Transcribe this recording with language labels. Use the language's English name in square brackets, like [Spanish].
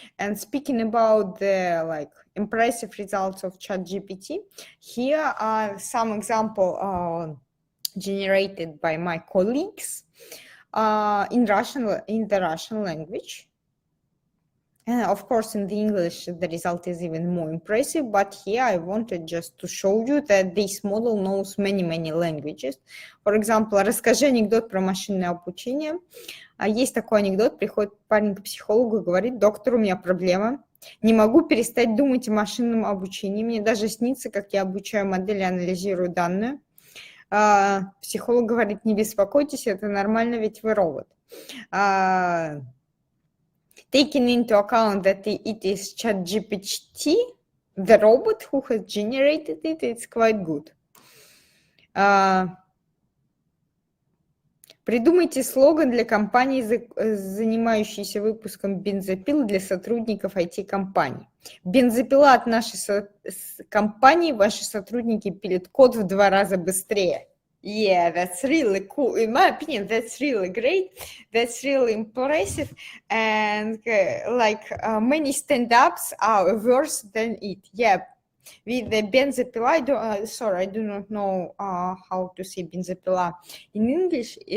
[English] And speaking about the impressive results of ChatGPT, here are some examples generated by my colleagues in the Russian language. And of course, in the English, the result is even more impressive. But here I wanted just to show you that this model knows many, many languages. For example, [Russian] расскажи анекдот про машинное обучение. Есть такой анекдот, приходит парень к психологу и говорит: доктор, у меня проблема. Не могу перестать думать о машинном обучении. Мне даже снится, как я обучаю модели, анализирую данные. Психолог говорит: не беспокойтесь, это нормально, ведь вы робот. [English] Taking into account that it is ChatGPT, the robot who has generated it, it's quite good. [Russian] Придумайте слоган для компании, занимающейся выпуском бензопил для сотрудников IT-компаний. Бензопила от нашей компании, ваши сотрудники пилят код в 2 раза быстрее. [English] Yeah, that's really cool. In my opinion, that's really great. That's really impressive. And many stand-ups are worse than it. Yeah, with the benzopila, I do not know how to say benzopila in English.